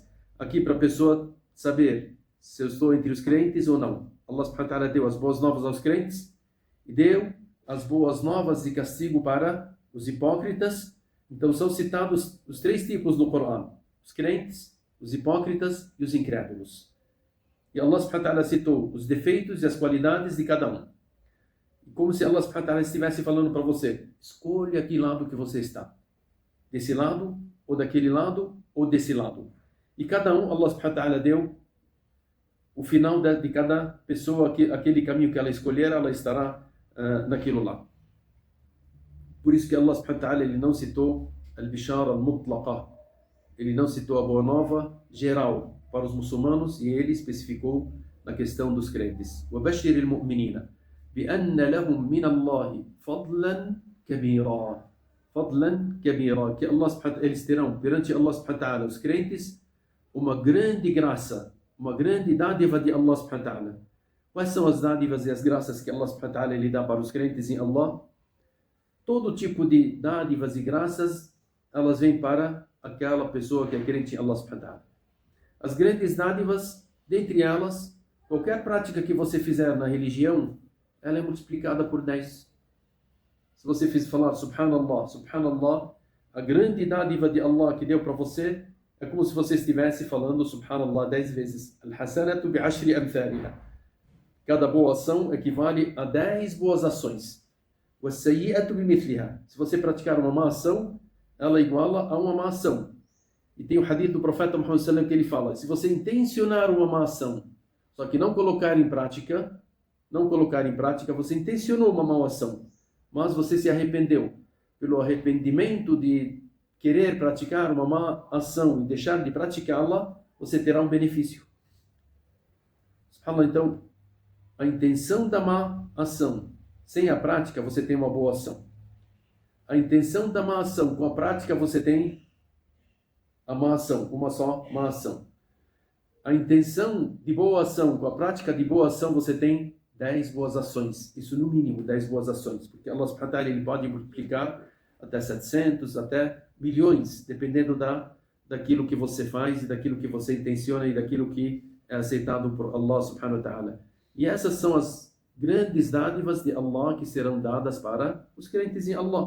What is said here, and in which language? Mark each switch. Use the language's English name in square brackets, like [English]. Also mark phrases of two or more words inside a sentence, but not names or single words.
[Portuguese] Aqui para a pessoa saber se eu estou entre os crentes ou não. [Arabic] الله سبحانه وتعالى [Portuguese] deu as boas novas aos crentes e deu as boas novas de castigo para os hipócritas. Então são citados os três tipos no Corão: os crentes, os hipócritas e os incrédulos. E [Arabic] الله سبحانه وتعالى [Portuguese] citou os defeitos e as qualidades de cada um. E como se [Arabic] الله سبحانه وتعالى [Portuguese] estivesse falando para você: escolha que lado que você está. Desse lado, ou daquele lado, ou desse lado. E cada um, [Arabic] الله سبحانه وتعالى [Portuguese] deu o final de cada pessoa, aquele caminho que ela escolher, ela estará naquilo lá. Por isso que [Arabic] الله سبحانه وتعالى [Portuguese] ele não citou [Arabic] البشارة المطلقة, [Portuguese] ele não citou a boa nova geral para os muçulmanos, e ele especificou na questão dos crentes. [Arabic] وَبَشِّرِ الْمُؤْمِنِينَ بِأَنَّ لَهُمْ مِنَ اللَّهِ فَضْلًا كَبِيرًا, فَضْلًا كَبِيرًا, que الله سبحانه وتعالى, [Portuguese] eles terão perante [Arabic] الله سبحانه وتعالى, [Portuguese] os crentes, uma grande graça, uma grande dádiva de [Arabic] الله سبحانه وتعالى. [Portuguese] Quais são as dádivas e as graças que [Arabic] الله سبحانه وتعالى [Portuguese] lhe dá para os crentes em Allah? Todo tipo de dádivas e graças, elas vêm para aquela pessoa que é crente em [Arabic] الله سبحانه وتعالى. [Portuguese] As grandes dádivas, dentre elas, qualquer prática que você fizer na religião, ela é multiplicada por 10. Se você falar [Arabic] سبحان الله، سبحان الله, [Portuguese] a grande dádiva de Allah que deu para você, é como se você estivesse falando Subhanallah 10 vezes. [Arabic] الحسنة بعشر أمثالها. [Portuguese] Cada boa ação equivale a 10 boas ações. [Arabic] والسيئة بمثلها. [Portuguese] Se você praticar uma má ação, ela iguala a uma má ação. E tem o hadith do profeta Muhammad [Arabic] صلى الله عليه وسلم [Portuguese] que ele fala: se você intencionar uma má ação, só que não colocar em prática, você intencionou uma má ação, mas você se arrependeu. Pelo arrependimento de querer praticar uma má ação e deixar de praticá-la, você terá um benefício. Subhanallah, então, a intenção da má ação, sem a prática, você tem uma boa ação. A intenção da má ação, com a prática, você tem a má ação, uma só má ação. A intenção de boa ação, com a prática de boa ação, você tem 10 boas ações. Isso no mínimo, 10 boas ações. [Arabic] Porque الله سبحانه وتعالى, [Portuguese] ele pode multiplicar até 700, até milhões, dependendo daquilo que você faz, e daquilo que você intenciona, e daquilo que é aceitado por [Arabic] الله سبحانه وتعالى. [Portuguese] E essas são as grandes dádivas de Allah que serão dadas para os crentes em Allah.